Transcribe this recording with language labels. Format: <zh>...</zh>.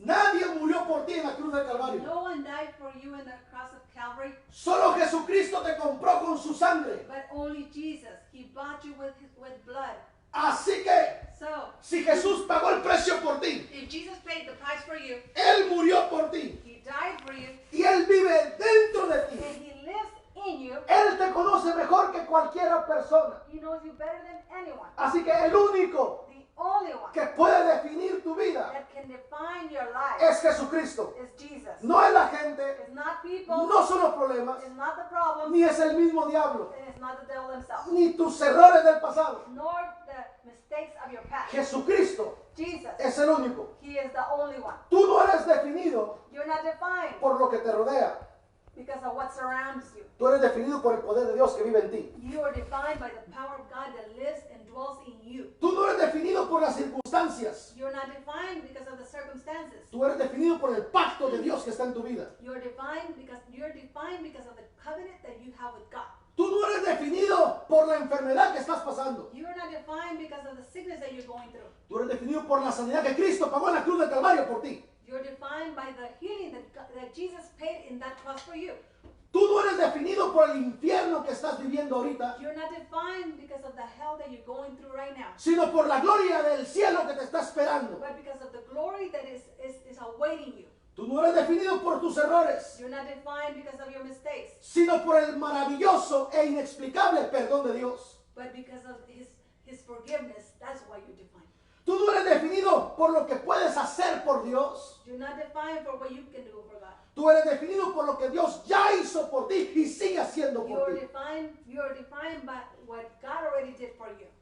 <es>nadie murió por ti en la cruz del Calvario.</es> <en>no one died for you in the cross of Calvary,</en> <es>Solo Jesucristo te compró con su sangre.</es> <en>but only Jesus. He bought you with blood.</en> <es>Así que,</es> <en>So,</en> <es>si Jesús pagó el precio por ti,</es> <en>if Jesus paid the price for you,</en> <es>Él murió por ti</es> <en>He died for you,</en> <es>y Él vive dentro de</es> <en>and</en> <es>ti.</es> <en>He lives in you,</en> <es>Él te conoce mejor que cualquier persona.</es> <en>He knows you better than anyone.</en> <es>Así que el único</es> <en>The only one</en> <es>que puede definir tu vida</es> <en>that can define your life</en> <es>es Jesucristo.</es> <en>is Jesus.</en> <es>No es la gente,</es> <en>It's not people,</en> <es>no son los problemas,</es> <en>it's not the problem,</en> <es>ni es el mismo diablo,</es> <en>and it's not the devil himself,</en> <es>ni tus errores del pasado.</es> <en>nor the mistakes of your past.</en> <es>Jesucristo</es> <en>Jesus,</en> <es>es el único.</es> <en>He is the only one.</en> <es>Tú no eres definido</es> <en>You're not defined</en> <es>por lo que te rodea.</es> <en>because of what surrounds you.</en> <es>Tú eres definido por el poder de Dios que vive en ti.</es> <en>You are defined by the power of God that lives and dwells in you.</en> <es>Tú no eres definido por las circunstancias.</es> <en>You're not defined because of the circumstances.</en> <es>Tú eres definido por el pacto de Dios que está en tu vida.</es> <en>You're defined because of the covenant that you have with God.</en> <es>Tú no eres definido por la enfermedad que estás pasando.</es> <en>You are not defined because of the sickness that you're going through.</en> <es>Tú eres definido por la sanidad que Cristo pagó en la cruz del Calvario por ti.</es> <en>You're defined by the healing that Jesus paid in that cross for you.</en> <es>Tú no eres definido por el infierno que estás viviendo ahorita,</es> <en>You're not defined because of the hell that you're going through right now,</en> <es>sino por la gloria del cielo que te está esperando.</es> <en>but because of the glory that is awaiting you.</en> <es>Tú no eres definido por tus errores,</es> <en>You're not defined because of your mistakes,</en> <es>sino por el maravilloso e inexplicable perdón de Dios.</es> <en>but because of his forgiveness. That's why you're defined.</en> <es>Tú no eres definido por lo que puedes hacer por Dios.</es> <en>You're not defined for what you can do for God.</en> <es>Tú eres definido por lo que Dios ya hizo por ti y sigue haciendo por</es> <en>You're</en> <es>ti.</es> <en>defined by what God already did for you.</en>